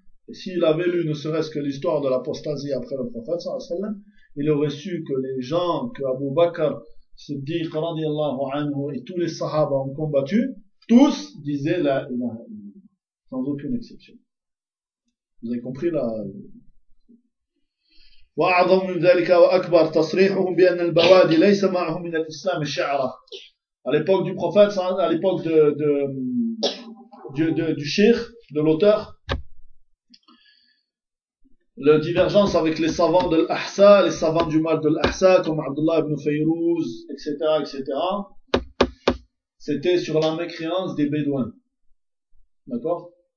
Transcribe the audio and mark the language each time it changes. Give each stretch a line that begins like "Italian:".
French: Et s'il avait lu ne serait-ce que l'histoire de l'apostasie après le prophète sallallahu alayhi wa sallam, il aurait su que les gens que Abu Bakr Siddiq radiallahu anhu et tous les sahaba ont combattu, tous disaient la ilaha illallah, sans aucune exception. Vous avez compris là.
Arabic: وأعظم من ذلك وأكبر تصريحهم بأن البوادي ليس معهم من الإسلام الشعرة.
French: À l'époque du prophète, à l'époque du cheikh, de l'auteur, la divergence avec les savants de l'Ahsa, les savants du mal de l'Ahsa, comme Abdullah ibn Fayrouz, etc., etc., c'était sur la mécréance des bédouins. D'accord?